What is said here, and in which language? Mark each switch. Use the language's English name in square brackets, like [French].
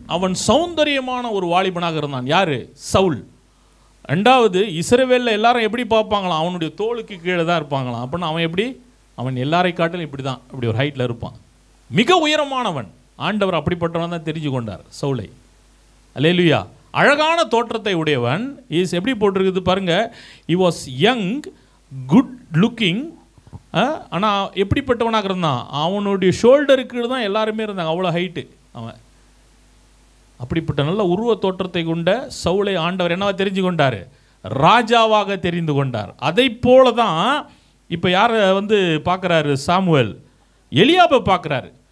[Tamil] அவன் சௌந்தரியமான ஒரு வாலிபனாக இருந்தான். யார்? சவுல். 2வது, இஸ்ரவேலில் எல்லாரும் எப்படி பார்ப்பாங்களாம்? அவனுடைய தோளுக்கு கீழே தான் இருப்பாங்களாம். அப்படின்னா அவன் எப்படி? அவன் எல்லாரை காட்டிலும் இப்படி தான், இப்படி ஒரு ஹைட்டில் இருப்பான். மிக உயரமானவன். ஆண்டவர் அப்படிப்பட்டவன் தான் தெரிஞ்சு கொண்டார் சவுலை. அல்லேலூயா. அழகான தோற்றத்தை உடையவன். இஸ் எப்படி போட்டிருக்குது பாருங்க. [English] he was young, good looking. [Tamil] ஆனால் எப்படிப்பட்டவனாக இருந்தான்? அவனுடைய ஷோல்டருக்கு தான் எல்லாருமே இருந்தாங்க, அவ்வளோ ஹைட்டு அவன். அப்படிப்பட்ட நல்ல உருவ தோற்றத்தை கொண்ட சவுலை ஆண்டவர் என்னவா தெரிஞ்சு கொண்டார்? ராஜாவாக தெரிந்து கொண்டார். அதை போல தான் இப்போ யாரை பார்க்குறாரு சாமுவேல்? எலியாபை பார்க்குறாரு.